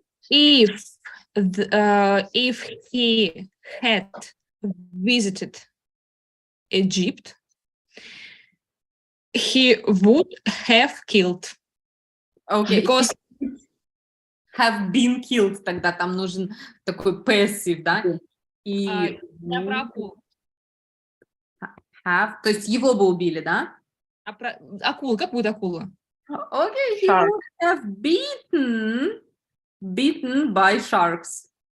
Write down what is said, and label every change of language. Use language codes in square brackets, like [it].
[en] If he had visited Egypt, he would have killed. Okay. Because have been killed, [ru] тогда там нужен такой passive, да? И я про акулу. Have, то есть его бы убили, да? Акула, как будет акула? [en] Okay, he would have beaten by sharks.